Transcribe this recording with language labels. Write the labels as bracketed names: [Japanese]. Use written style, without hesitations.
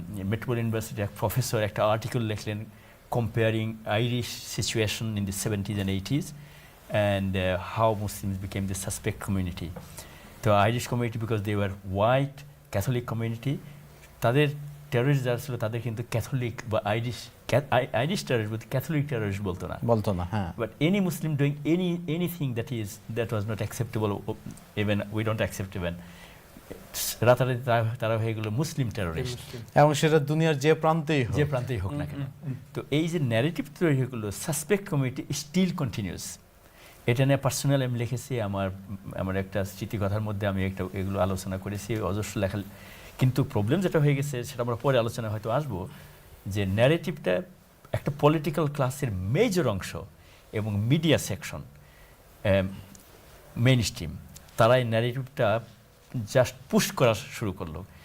[Bangla] Metropolitan ইউনিভার্সিটির এক professor একটা আর্টিকেল লিখলেন [English] Comparing Irish situation in the 70s and 80s and how Muslims became the suspect community. [Bangla] তো Irish community [English] because they were white Catholic community, [Bangla] তাদের terrorist যারা ছিল তাদের কিন্তু ক্যাথলিক বা আইরিশ আইরিশ টেররিস্ট বলতে ক্যাথলিক টেররিস্ট বলতো না। বলতো না, হ্যাঁ। [English] But any Muslim doing anything that was not acceptable, even we don't accept even, [Bangla] রাতারাতি তারা হয়ে গেল মুসলিম টেররিস্ট, এবং সেটা দুনিয়ার যে প্রান্তেই হোক, যে প্রান্তেই হোক না কেন। তো এই যে ন্যারেটিভ তৈরি হয়ে গেলো, [English] Suspect community still continues. [Bangla] এটা নিয়ে পার্সোনাল আমি লিখেছি, আমার একটা স্মৃতিকথার মধ্যে আমি এগুলো আলোচনা করেছি, অজস্র লেখা। কিন্তু প্রবলেম যেটা হয়ে গেছে সেটা আমরা পরে আলোচনা হয়তো আসবো, যে ন্যারেটিভটা একটা পলিটিক্যাল ক্লাসের মেজর অংশ এবং মিডিয়া সেকশন, মেইন স্ট্রিম, তারা এই ন্যারেটিভটা জাস্ট পুশ করা শুরু করলো।